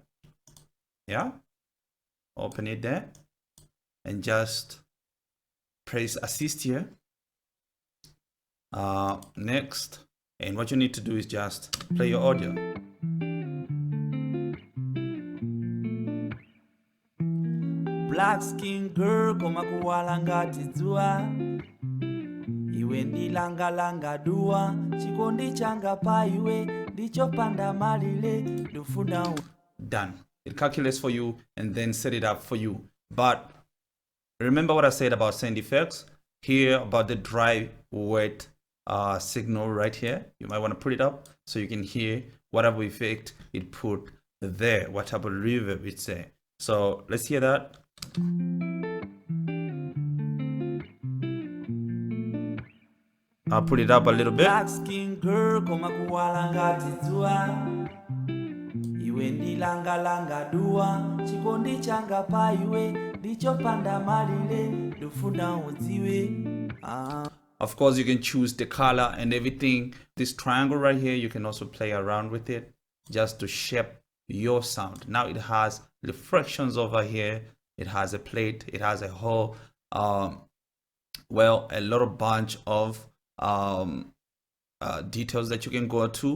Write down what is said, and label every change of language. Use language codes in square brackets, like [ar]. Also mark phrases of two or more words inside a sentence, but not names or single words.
[en] Yeah, open it there and just press assist here. Next, and what you need to do is just play your audio. Black skin girl [ny] koma kuwala ngati dzuwa, iwe ndilanga dua, chikondi changa pa iwe ndichopanda malire, ndifuna. [en] Done. It calculates for you and then set it up for you. But remember what I said about sound effects here, about the dry wet signal right here. You might want to put it up so you can hear whatever effect it put there, what type of reverb it's there. So let's hear that. I'll put it up a little bit. Black skin girl [ny] koma kuwala ngati dzuwa, iwe ndilanga dua, chikondi changa pa iwe ndichopanda malire, ndifuna udziwe. [en] Of course, you can choose the color and everything. This triangle right here, you can also play around with it just to shape your sound. Now it has reflections over here. It has a plate. It has a whole, well, a lot of bunch of details that you can go to.